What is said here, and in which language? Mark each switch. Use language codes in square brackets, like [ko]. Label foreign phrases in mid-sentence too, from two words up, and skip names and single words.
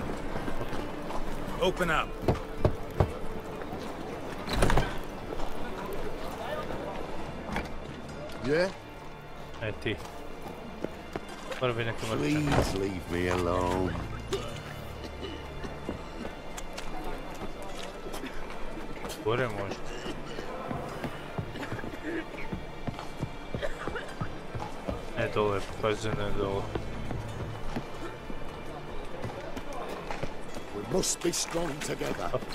[en] Open up. Yeah? [hr] E ti. Mora bi neki merchant. [en] Please leave me alone. [hr] Gore možda. E dole pokazuje ne dole. [en] We must be strong together.